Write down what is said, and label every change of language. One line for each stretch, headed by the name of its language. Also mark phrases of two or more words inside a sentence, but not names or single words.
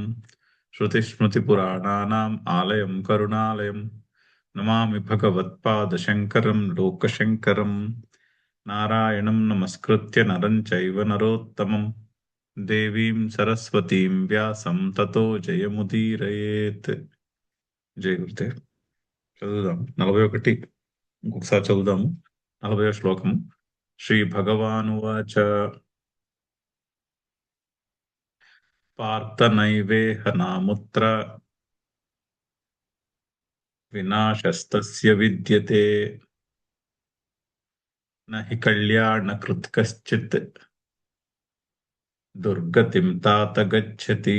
Sanskrit: श्रुतिस्मृतिपुराणानाम् आलयं करुणालयम् नमामि भगवत्पादशङ्करं लोकशङ्करम्। नारायणं नमस्कृत्य नरं चैव नरोत्तमं देवीं सरस्वतीं व्यासं ततो జయముదీరయేత్.
Telugu: జయ గురుదేవ్. చదువుదాం 41. ఇంకొకసారి చదువుదాము 40వ శ్లోకము.
Sanskrit: శ్రీ భగవానువాచ పార్థ నైవేహ నాముత్ర వినాశస్తస్య విద్యతే నహి కళ్యాణకృత్ కశ్చిత్ దుర్గతిం తాత గచ్చతి.